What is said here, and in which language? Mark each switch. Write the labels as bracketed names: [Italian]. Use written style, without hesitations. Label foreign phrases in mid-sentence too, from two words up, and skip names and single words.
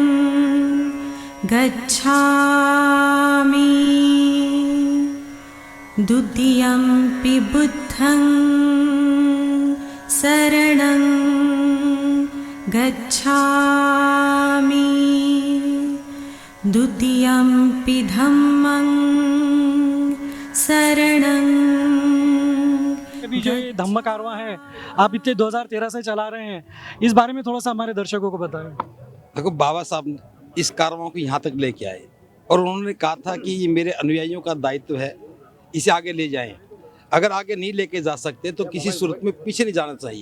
[Pali] गच्छामि द्वितीयंपि बुद्धं शरणं गच्छामि द्वितीयंपि धम्मं शरणं। [Hindi] अभी जो ये धम्म कारवां है आप इतने 2013 से चला रहे हैं, इस बारे में थोड़ा सा हमारे दर्शकों को बताएं। देखो, बाबा साहब इस कारवां को यहाँ तक लेके आए और उन्होंने कहा था कि ये मेरे अनुयायियों का दायित्व है, इसे आगे ले जाएं। अगर आगे नहीं लेके जा सकते तो किसी सूरत में पीछे नहीं जाना चाहिए।